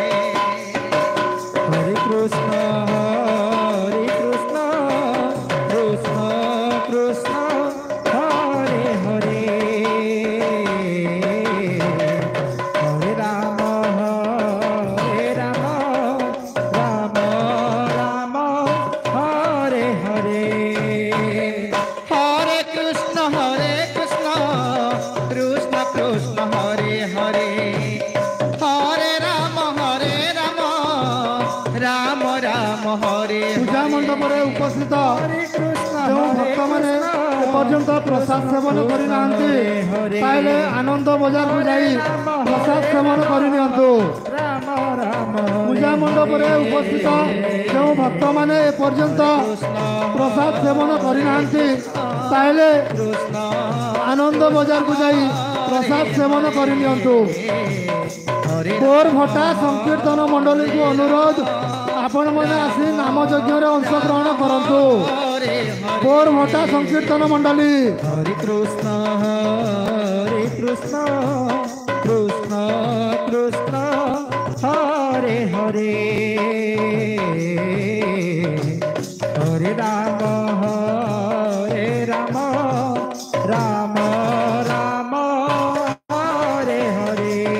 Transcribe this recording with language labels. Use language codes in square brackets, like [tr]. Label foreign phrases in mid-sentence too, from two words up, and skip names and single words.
[sa] हरे कृष्ण कृष्ण कृष्ण हरे हरे हरे राम राम राम हरे हरे हरे कृष्ण कृष्ण कृष्ण हरे हरे हरे राम राम राम हरे [or] ପୂଜା ମଣ୍ଡପରେ ଉପସ୍ଥିତ ଯେଉଁ ଭକ୍ତମାନେ ଏପର୍ଯ୍ୟନ୍ତ ପ୍ରସାଦ ସେବନ କରିନାହାନ୍ତି ତାହେଲେ ଆନନ୍ଦ ବଜାରକୁ ଯାଇ ପ୍ରସାଦ ସେବନ କରିନିଅନ୍ତୁ। ରାମ ରାମ ପୂଜା ମଣ୍ଡପରେ ଉପସ୍ଥିତ ଯେଉଁ ଭକ୍ତମାନେ ଏପର୍ଯ୍ୟନ୍ତ ପ୍ରସାଦ ସେବନ କରିନାହାନ୍ତି ତାହେଲେ ଆନନ୍ଦ ବଜାରକୁ ଯାଇ ପ୍ରସାଦ ସେବନ କରିନିଅନ୍ତୁ। ବୋର ଭଟ୍ଟା ସଂକୀର୍ତ୍ତନ ମଣ୍ଡଳୀକୁ ଅନୁରୋଧ ଆପଣମାନେ ଆସି ନାମ ଯଜ୍ଞରେ ଅଂଶଗ୍ରହଣ କରନ୍ତୁ। ବୋର ଭଟ୍ଟା ସଂକୀର୍ତ୍ତନ ମଣ୍ଡଳୀ [sa] हरे कृष्ण कृष्ण कृष्ण हरे हरे हरे राम राम राम हरे हरे